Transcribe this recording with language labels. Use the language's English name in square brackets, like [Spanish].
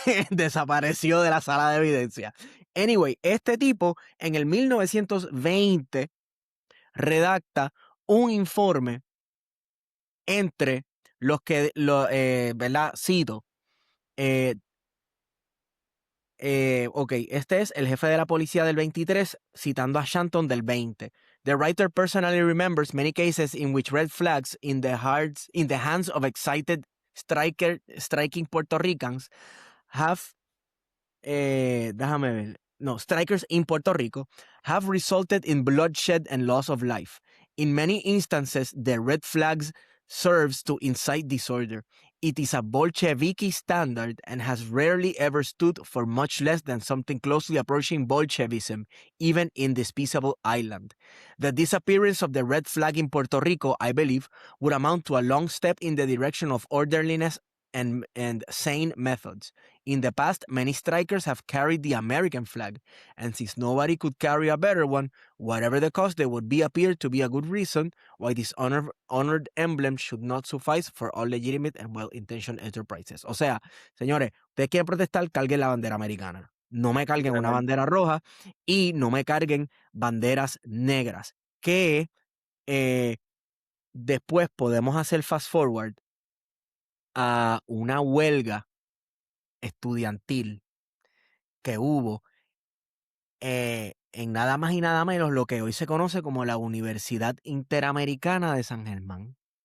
[Spanish] Desapareció de la sala de evidencia. Anyway, este tipo en el 1920 redacta un informe entre los que, ¿verdad? Cito. Ok, este es el jefe de la policía del 23 citando a Shanton del 20. [English] The writer personally remembers many cases in which red flags in the hands of excited striking Puerto Ricans have [Spanish] déjame ver. [English] No, strikers in Puerto Rico have resulted in bloodshed and loss of life. In many instances, the red flags serves to incite disorder. It is a Bolsheviki standard and has rarely ever stood for much less than something closely approaching Bolshevism, even in this peaceable island. The disappearance of the red flag in Puerto Rico, I believe, would amount to a long step in the direction of orderliness and sane methods. In the past, many strikers have carried the American flag, and since nobody could carry a better one, whatever the cost, there would appear to be a good reason why this honored emblem should not suffice for all legitimate and well-intentioned enterprises. [Spanish] O sea, señores, ustedes quieren protestar, carguen la bandera americana. No me carguen una bandera roja y no me carguen banderas negras. Que después podemos hacer [English] fast forward [Spanish] a una huelga estudiantil que hubo en nada más y nada menos lo que hoy se conoce como la Universidad Interamericana de San Germán.